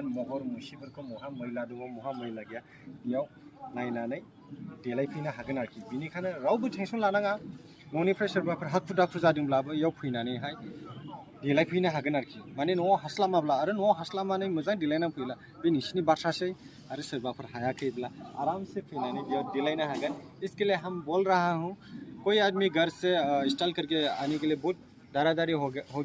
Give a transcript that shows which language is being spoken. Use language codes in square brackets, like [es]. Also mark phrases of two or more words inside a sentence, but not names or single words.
[brx] महर मुसिफोरखौ महा मैला दङ महा मैला गैया बेयाव नायनानै देलायफैनो हागोन आरोखि। बेनिखायनो रावबो टेनसन लानाङा। न'निफ्राय सोरबाफोर हाखु दाखु जादोंब्लाबो बेयाव फैनानैहाय देलायफैनो हागोन आरोखि। माने न'आव हास्लाबाब्ला आरो न'आव हास्लाबनानै मोजां देलायनानै फैब्ला बे नोंसिनि बाथ्रासै। आरो सोरबाफोर हायाखैब्ला आरामसे फैनानै बेयाव देलायनो हागोन। [hi] इसके लिए हम बोल रहा हूँ कोई आदमी घर से स्टाइल करके आने के लिए बहुत दारा दारी हो